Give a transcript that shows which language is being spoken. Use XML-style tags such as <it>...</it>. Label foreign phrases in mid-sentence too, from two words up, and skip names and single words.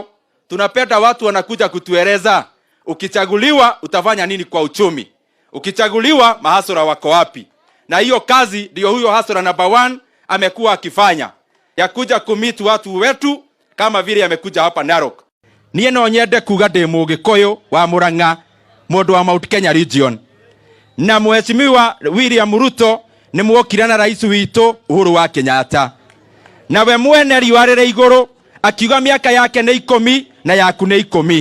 <sw>Tunapenda watu wanakuja kutueleza, ukichaguliwa utafanya nini kwa uchumi, ukichaguliwa mahasura wako wapi. Na hiyo kazi ndio huyo hasura number 1 amekuwa akifanya, ya kuja kumit watu wetu kama vile amekuja hapa Narok.</sw> <ki>Niye no nyende kuga ndi Mugikuyu wa Murang'a, mundu wa Mount Kenya region. Na mheshimiwa William Ruto ni mwokira na rais witu Uhuru wa Kenyatta. Na we mwene riwarire iguru akiuga miaka yake ni 10 na yaku ni 10.</ki>